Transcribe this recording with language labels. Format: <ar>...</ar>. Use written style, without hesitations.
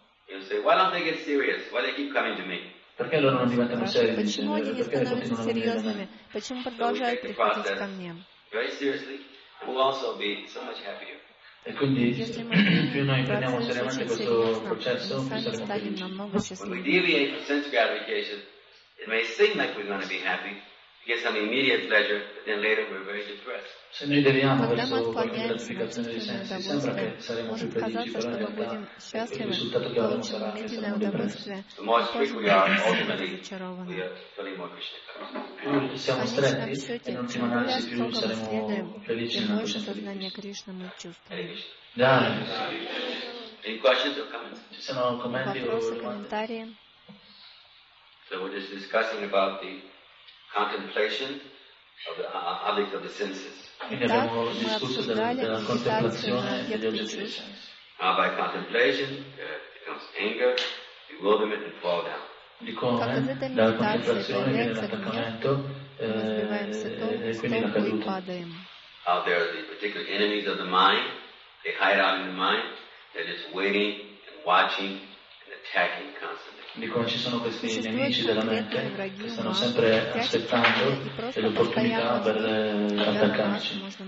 <en>You say, why don't they get serious? Why they keep coming to me?</en> <it>Perché loro non diventano seri? Perché continuano a venire da me?</it> <en>Very seriously, we'll also be so much happier.</en> <it>E quindi più noi prendiamo seriamente questo processo, più saremo felici.</it> <en>When we deviate from sense gratification, it may seem like we're going to be happy, get some immediate pleasure, but then later we're very depressed.</en> <it>Se noi deviamo verso qualche gratificazione di sensi, sembra che saremo più felici, però in realtà il risultato che avremo sarà che saremo depressi.</it> <en>The more strict we are, ultimately, we are feeling more Krishna.</en> <it>Siamo stretti, in ultima analisi più saremo felici nella coscienza di Krishna.</it> <en>Any questions or comments?</en> <it>Ci sono commenti o domande?</it> <en>So we're just discussing about the contemplation of the object of the senses.</en> <it>Quindi abbiamo discusso della contemplazione degli oggetti dei sensi.</it> <en>Now by contemplation comes anger, bewilderment and fall down.</en> <it>Di come? Dalla contemplazione viene l'attaccamento e quindi la caduta.</it> <en>How there are the particular enemies of the mind, they hide out in the mind, they're just waiting and watching and attacking constantly.</en> <it>Di come ci sono questi nemici della mente che stanno sempre aspettando l'opportunità per attaccarci.</it>